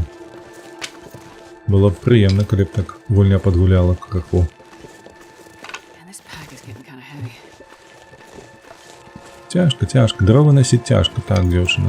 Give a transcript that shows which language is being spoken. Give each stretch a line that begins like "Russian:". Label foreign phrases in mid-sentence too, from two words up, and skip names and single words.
Belarusian: Было б прыемна, калі б так гульня падгуляла крыху.
English: And this pack is getting kind of heavy.
Belarusian: Цяжка, цяжка. Дровы носіць цяжка, так, дзяўчына.